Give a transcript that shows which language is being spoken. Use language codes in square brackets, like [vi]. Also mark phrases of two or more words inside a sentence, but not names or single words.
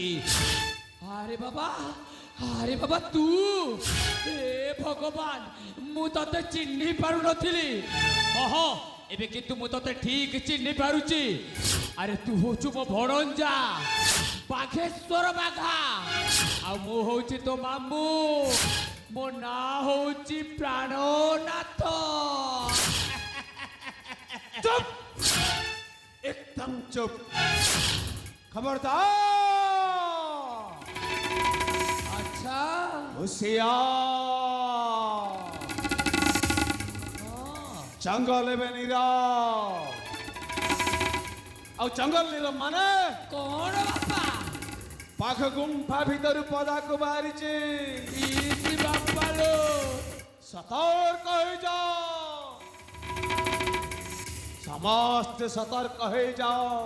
[or] ଆରେ ବାବା ତୁ, ଏ ଭଗବାନ, ମୁଁ ତତେ ଚିହ୍ନି ପାରୁନଥିଲି। ହଁ ଏବେ କିନ୍ତୁ ମୁଁ ତତେ ଠିକ ଚିହ୍ନି ପାରୁଛି। ଆରେ ତୁ ହଉଛୁ ମୋ ଭଣଜା ବାଘେଶ୍ୱର ବାଘା, ଆଉ ମୁଁ ହଉଛି ତୋ ମାମୁଁ। ମୋ ନାଁ ହଉଛି ପ୍ରାଣନାଥ। [hi] चुप, एकदम चुप, खबरदार। अच्छा होशियार, जंगल में नीरा [or] ଆଉ ଜଙ୍ଗଲ ନୀର ମାନେ କଣ ବାପା? ପାଖ ଗୁମ୍ଫା ଭିତରୁ ପଦାକୁ ବାହାରିଛି। ଇସି ବାପା ଲୋ, ସତର୍କ ହେଇଯାଅ, ସମସ୍ତେ ସତର୍କ ହେଇଯାଅ।